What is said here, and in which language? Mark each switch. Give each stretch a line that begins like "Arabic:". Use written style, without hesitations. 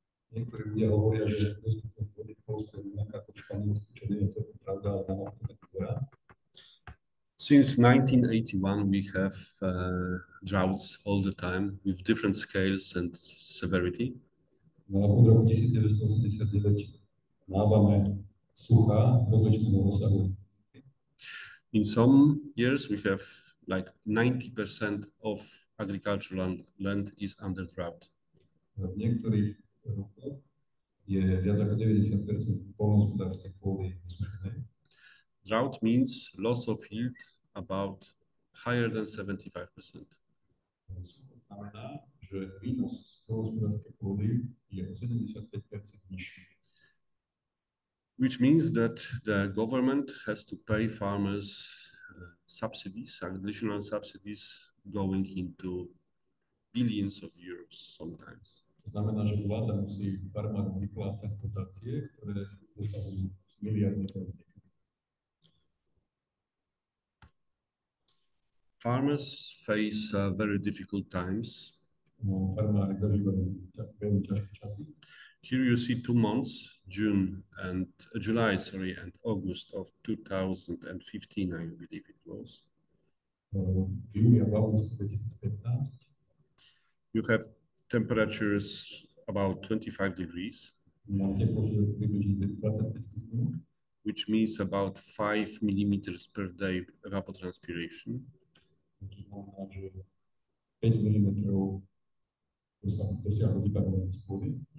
Slovak: Niektorí ľudia hovoria, že dostupnosť vody v Polsku je rovnaká ako v Španielsku, čo nie je celkom pravda, ale na mapu tak vyzerá.
English: Since 1981, we have droughts all the time with different scales and severity.
Slovak: Od roku 1989 mávame suchá rozličného rozsahu.
English: In some years, we have like 90% of agricultural land is under drought.
Slovak: V niektorých rokoch je viac ako 90% poľnohospodárskej pôdy sušenej.
English: Drought means loss of yield about higher than 75%.
Slovak: Sucho znamená, že výnos z poľnohospodárskej pôdy je o 75% nižší.
English: Which means that the government has to pay farmers subsidies, additional subsidies going into billions of euros sometimes.
Slovak: To znamená, že vláda musí farmárom vyplácať dotácie, ktoré dosahujú miliardy eur.
English: Farmers face very difficult times.
Slovak: Farmári zažívajú veľmi ťažké časy.
English: Here you see 2 months, July, and August of 2015, I believe it was.
Slovak: V júli a v auguste 2015.
English: You have temperatures about 25 degrees,
Slovak: miała teplotu približne 25 stupňov,
English: which means about 5 millimeters per day evapotranspiration.
Slovak: čo znamená, že 5 mm dosiahlo vyparovanie z vody.